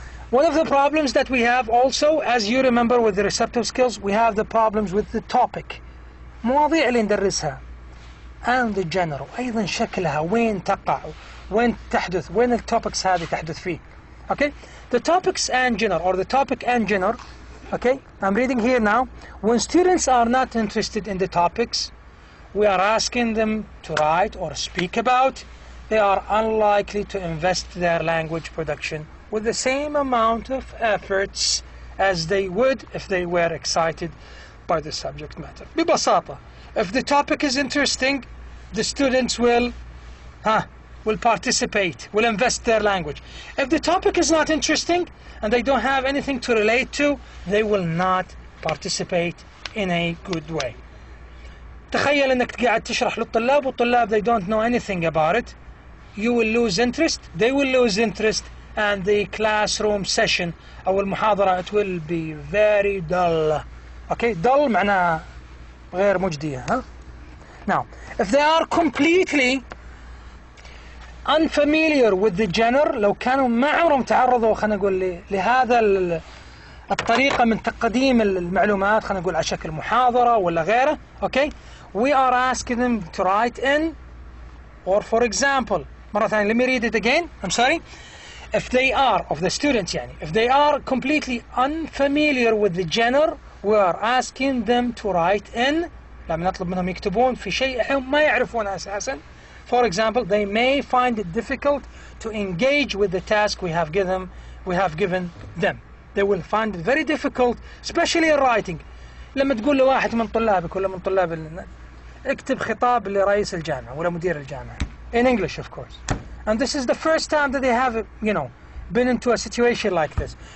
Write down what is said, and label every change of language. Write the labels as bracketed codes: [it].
[en] One of the problems that we have also, as you remember with the receptive skills, we have the problems with the topic. [ar] مواضيع اللي ندرسها [en] and the general [ar] أيضا شكلها وين تقع وين تحدث وين التوبكس هذه تحدث فيه. [en] Okay, the topics and genre or the topic and genre. Okay, I'm reading here now. When students are not interested in the topics we are asking them to write or speak about, they are unlikely to invest their language production with the same amount of efforts as they would if they were excited by the subject matter. [ar] ببساطة, [en] if the topic is interesting, the students will participate, will invest their language. If the topic is not interesting and they don't have anything to relate to, they will not participate in a good way. [ar] تخيل انك قاعد تشرح للطلاب والطلاب [en] they don't know anything about it. You will lose interest, they will lose interest, and the classroom session [ar] أو المحاضرة [en] it will be very dull. Okay, dull [ar] معناها غير مجدية. [en] Now, if they are completely unfamiliar with the genre, [ar] لو كانوا ما عمرهم تعرضوا خلينا نقول لهذا الطريقة من تقديم المعلومات خلينا نقول على شكل محاضرة ولا غيره. [en] Okay, we are asking them to write in, or for example, [ar] مرة ثانية, [en] let me read it again, I'm sorry. If they are, of the students يعني, if they are completely unfamiliar with the genre, we are asking them to write in. [ar] لما نطلب منهم يكتبون في شيء هم ما يعرفونه أساسا. [en] For example, they may find it difficult to engage with the task we have given them. They will find it very difficult, especially in writing. [ar] لما تقول لواحد من طلابك ولا من طلاب اكتب خطاب لرئيس الجامعة ولا مدير الجامعة [en] in English, of course. And this is the first time that they have, been into a situation like this.